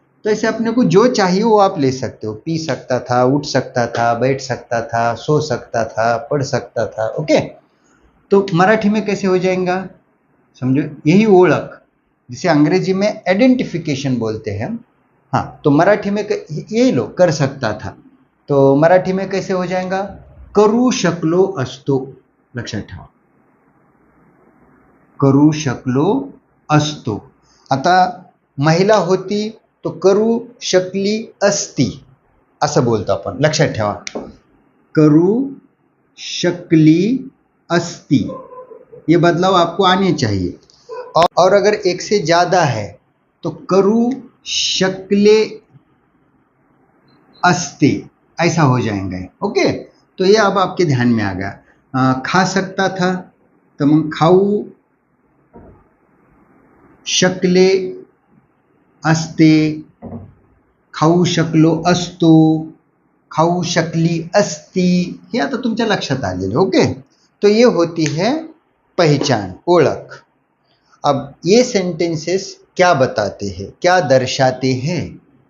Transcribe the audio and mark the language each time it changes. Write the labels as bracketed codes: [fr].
[hi] तो ऐसे अपने को जो चाहिए वो आप ले सकते हो। पी सकता था, उठ सकता था, बैठ सकता था, सो सकता था, पढ़ सकता था। ओके, तो मराठी में कैसे हो जाएगा समझो? यही ओळख जिसे अंग्रेजी में आइडेंटिफिकेशन बोलते हैं। हाँ, तो मराठी में यही लो, कर सकता था, तो मराठी में कैसे हो जाएगा? [mr] करू शकलो असतो। लक्षात ठेवा, करू शकलो असतो। आता महिला होती तो करू शकली असती असं बोलतो आपण, लक्षात ठेवा। करू शकली अस्ती, [hi] ये बदलाव आपको आने चाहिए। और अगर एक से ज्यादा है तो [mr] करू शकले अस्ते [hi] ऐसा हो जाएंगे। ओके, तो ये अब आपके ध्यान में आ गया। खा सकता था तो [mr] मग खाऊ शकले असते, खाऊ शकलो असतो, खाऊ शकली असती, हे आता तुमच्या लक्षात आलेलं। [hi] ओके, तो ये होती है पहचान, ओळख। अब ये सेंटेंसेस क्या बताते हैं, क्या दर्शाते हैं?